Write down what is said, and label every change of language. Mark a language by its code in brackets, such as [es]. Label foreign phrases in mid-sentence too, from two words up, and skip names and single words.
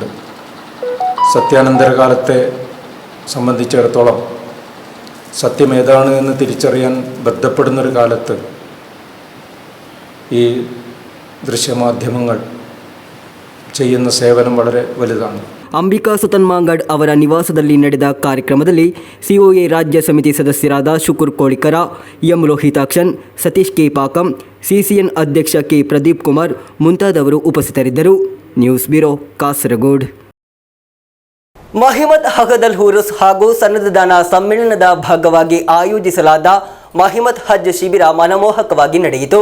[ml] സത്യാനന്തര കാലത്തെ സംബന്ധിച്ചിടത്തോളം സത്യം ഏതാണ് എന്ന് തിരിച്ചറിയാൻ ബന്ധപ്പെടുന്നൊരു കാലത്ത് ഈ ദൃശ്യമാധ്യമങ്ങൾ ചെയ്യുന്ന സേവനം വളരെ വലുതാണ്. [kn] ಅಂಬಿಕಾ ಸುತನ್ ಮಾಂಗಡ್ ಅವರ ನಿವಾಸದಲ್ಲಿ ನಡೆದ ಕಾರ್ಯಕ್ರಮದಲ್ಲಿ ಸಿಒಎ ರಾಜ್ಯ ಸಮಿತಿ ಸದಸ್ಯರಾದ ಶುಕುರ್ ಕೋಳಿಕರ, ಎಂ ಲೋಹಿತಾಕ್ಷನ್, ಸತೀಶ್ ಕೆ ಪಾಕಂ, ಸಿಸಿಎನ್ ಅಧ್ಯಕ್ಷ ಕೆ ಪ್ರದೀಪ್ ಕುಮಾರ್ ಮುಂತಾದವರು ಉಪಸ್ಥಿತರಿದ್ದರು. ನ್ಯೂಸ್ ಬ್ಯೂರೋ, ಕಾಸರಗೋಡ್. ಮಹಿಮತ್ ಹಗದಲ್ ಹುರುಸ್ ಹಾಗೂ ಸನ್ನದದಾನ ಸಮ್ಮೇಳನದ ಭಾಗವಾಗಿ ಆಯೋಜಿಸಲಾದ ಮಹಿಮತ್ ಹಜ್ ಶಿಬಿರ ಮನಮೋಹಕವಾಗಿ ನಡೆಯಿತು.